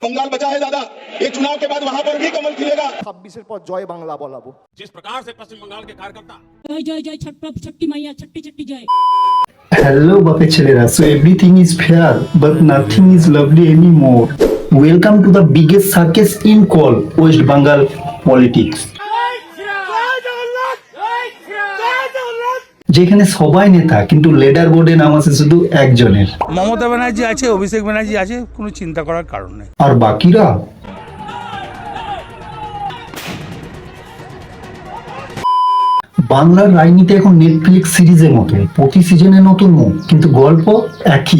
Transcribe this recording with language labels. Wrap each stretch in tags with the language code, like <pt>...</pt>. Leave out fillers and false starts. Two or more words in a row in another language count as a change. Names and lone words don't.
<hi>बंगाल बचा है दादा, ये चुनाव के बाद वहां पर भी कमल खिलेगा।</hi> <bn>26 পর জয় বাংলা বলাবো।</bn> <hi>जिस प्रकार से पश्चिम बंगाल के कार्यकर्ता जय जय जय छठी मैया छठी छठी जय।</hi> <bn>Hello বাপে ছেলেরা,</bn> <en>so everything is fair but nothing is lovely anymore. Welcome to the biggest circus in call West Bengal politics.</en> <bn>যেখানে সবাই নেতা কিন্তু</bn> <en>leader board</en> <bn>নাম আছে শুধু একজনের, মমতা ব্যানার্জি আছে, অভিষেক ব্যানার্জি আছে, কোনো চিন্তা করার কারণ নেই। আর বাকিরা বাংলার রাজনীতি এখন নেটফ্লিক্স সিরিজের মতো, প্রতি সিজনে নতুন মুখ কিন্তু গল্প একই।</bn>